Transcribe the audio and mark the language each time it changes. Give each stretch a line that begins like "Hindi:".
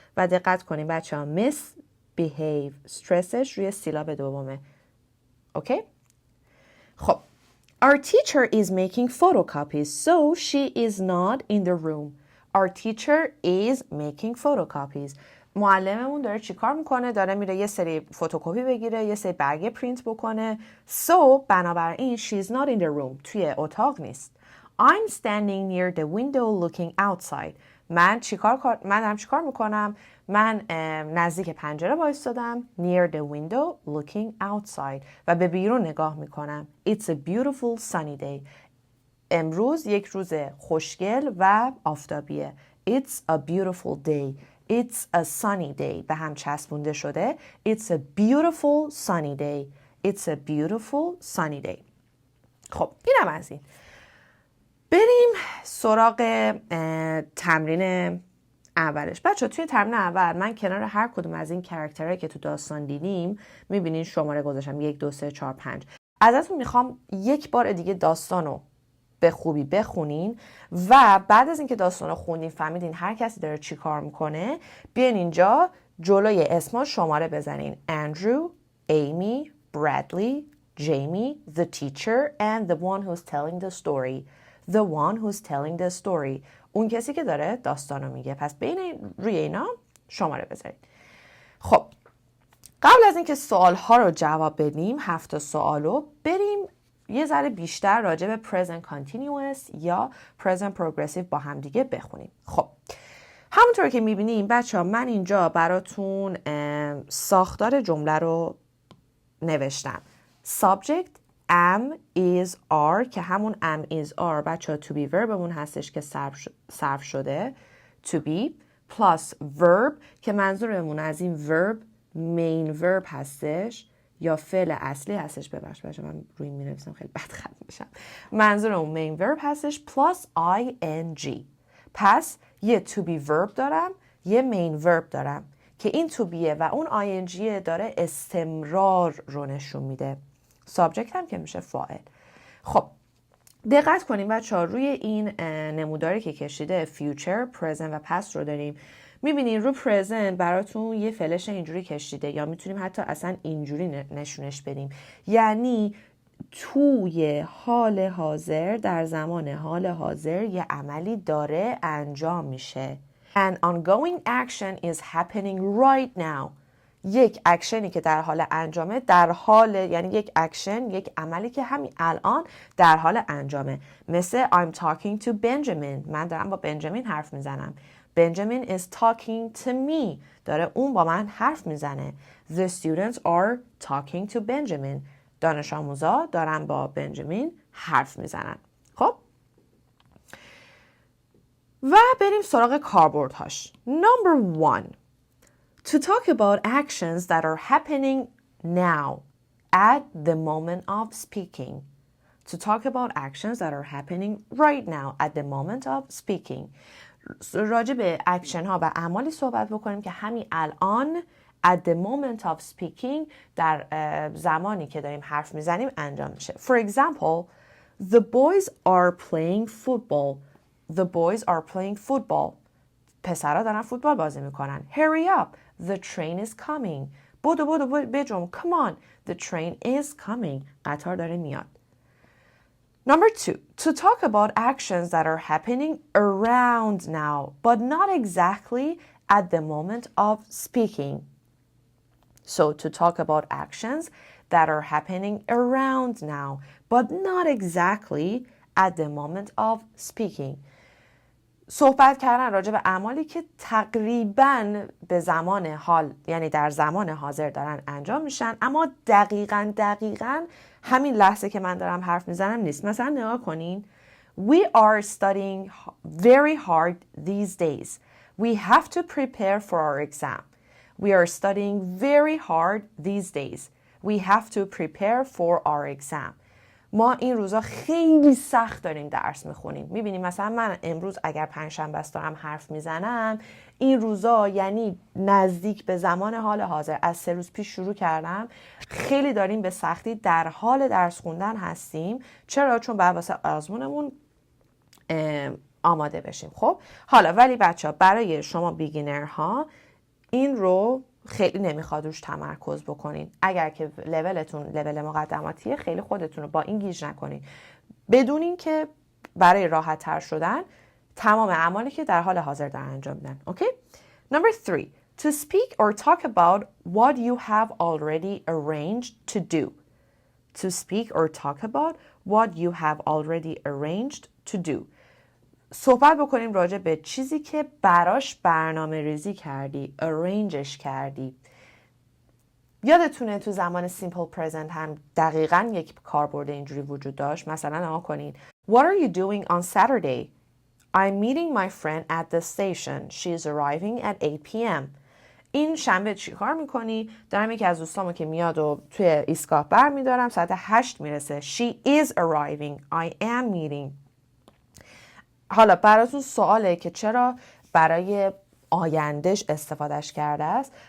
Persian: و دقت کنیم بچه ها misbehave استرسش روی سیلاب دومه. اوکی؟ خب
English: Our teacher is making photocopies so she is not in the room. Our teacher is making photocopies.
Persian: معلممون داره چی کار میکنه؟ داره میره یه سری فتوکپی بگیره، یه سری برگه پرینت بکنه. So بنابراین
English: she is not in the room.
Persian: توی اتاق نیست.
English: I'm standing near the window looking outside.
Persian: من دارم چیکار میکنم؟ من نزدیک پنجره وایسادم
English: near the window looking outside
Persian: و به بیرون نگاه میکنم.
English: It's a beautiful sunny day.
Persian: امروز یک روز خوشگل و آفتابیه.
English: It's a beautiful day. It's a sunny day.
Persian: به هم چسبونده شده.
English: It's a beautiful sunny day. It's a beautiful sunny day.
Persian: خب اینم از این. بریم سراغ تمرین اولش. بچه توی تمرین اول من کنار هر کدوم از این کرکترهایی که تو داستان دیدیم میبینین شماره گذاشتم 1 2 3 4 5. ازتون میخوام یک بار دیگه داستانو به خوبی بخونین و بعد از اینکه داستانو خوندین فهمیدین هر کسی داره چی کار میکنه، بیاین اینجا جلوی اسما شماره بزنین. اندرو، ایمی، برادلی، جیمی,
English: the teacher and the one who's telling the story. The one who's telling the story.
Persian: اون کسی که داره داستانو میگه. پس بین روی اینا شماره بذارید. خب قبل از اینکه سوالها رو جواب بدیم 7 سوالو بریم یه ذره بیشتر راجع به present continuous یا present progressive با هم دیگه بخونیم. خب همونطور که میبینیم بچه‌ها من اینجا براتون ساختار جمله رو نوشتم.
English: Subject am is are
Persian: که همون
English: am is are
Persian: بچه‌ها
English: to be verbمون
Persian: هستش که صرف شده
English: to be plus verb
Persian: که منظورمون از این
English: verb main verb
Persian: هستش یا فعل اصلی هستش. ببخشید بچه‌ها من روی این می‌نویسم خیلی بد خط میشم. منظورمون
English: main verb
Persian: هستش
English: plus ing.
Persian: پس یه to be verb دارم یه main verb دارم که این to beه و اون ing داره استمرار رو نشون میده. سابجکت هم که میشه فاعل. خب دقت کنیم بچه‌ها روی این نموداری که کشیده future, present و past رو داریم. میبینین رو present براتون یه فلش اینجوری کشیده یا میتونیم حتی اصلا اینجوری نشونش بدیم. یعنی توی حال حاضر در زمان حال حاضر یه عملی داره انجام میشه.
English: An ongoing action is happening right now.
Persian: یک اکشنی که در حال انجامه در حال یعنی یک اکشن یک عملی که همین الان در حال انجامه.
English: مثل I'm talking to Benjamin.
Persian: من دارم با بنجامین حرف میزنم.
English: Benjamin is talking to me.
Persian: داره اون با من حرف میزنه.
English: The students are talking to Benjamin.
Persian: دانش آموزا دارن با بنجامین حرف میزنن. خب و بریم سراغ کاربردهاش.
English: Number 1. To talk about actions that are happening now at the moment of speaking. To talk about actions that are happening right now at the moment of speaking.
Persian: راجع به اکشن ها و اعمالی صحبت بکنیم که همین الان
English: at the moment of speaking
Persian: در زمانی که داریم حرف میزنیم انجام میشه.
English: For example, the boys are playing football. The boys are playing football.
Persian: پسرها دارن فوتبال بازی میکنن.
English: Hurry up. The train is coming.
Persian: بدو بجم.
English: Come on. The train is coming.
Persian: قطار داره میاد.
English: Number 2. To talk about actions that are happening around now, but not exactly at the moment of speaking. So to talk about actions that are happening around now, but not exactly at the moment of speaking.
Persian: صحبت کردن راجع به اعمالی که تقریباً به زمان حال یعنی در زمان حاضر دارن انجام میشن اما دقیقاً همین لحظه که من دارم حرف میزنم نیست. مثلا نگاه کنین.
English: We are studying very hard these days. We have to prepare for our exam. We are studying very hard these days. We have to prepare for our exam.
Persian: ما این روزا خیلی سخت داریم درس میخونیم. میبینیم مثلا من امروز اگر پنجشنبه است دارم حرف میزنم این روزا یعنی نزدیک به زمان حال حاضر از 3 روز پیش شروع کردم خیلی داریم به سختی در حال درس خوندن هستیم. چرا؟ چون بعد واسه آزمونمون آماده بشیم. خب حالا ولی بچه‌ها برای شما بیگینرها این رو خیلی نمیخواد روش تمرکز بکنین. اگر که لولتون لول مقدماتیه خیلی خودتون رو با این گیج نکنین. بدونین که برای راحت تر شدن تمام اعمالی که در حال حاضر در انجام میدن.
English: Okay? Number 3. To speak or talk about what you have already arranged to do. To speak or talk about what you have already arranged to do.
Persian: صحبت بکنیم راجع به چیزی که براش برنامه ریزی کردی، arrangeش کردی. یادتونه تو زمان simple present هم دقیقاً یک کاربرد اینجوری وجود داشت. مثلا نگاه کنین.
English: What are you doing on Saturday? I'm meeting my friend at the station. She is arriving at 8 p.m.
Persian: این شنبه چی کار میکنی؟ دارم یکی از دوستامو که میاد و توی ایستگاه بر میدارم، ساعت 8 میرسه.
English: She is arriving. I am meeting.
Persian: حالا براتون سواله که چرا برای آیندهش استفادهش کرده است.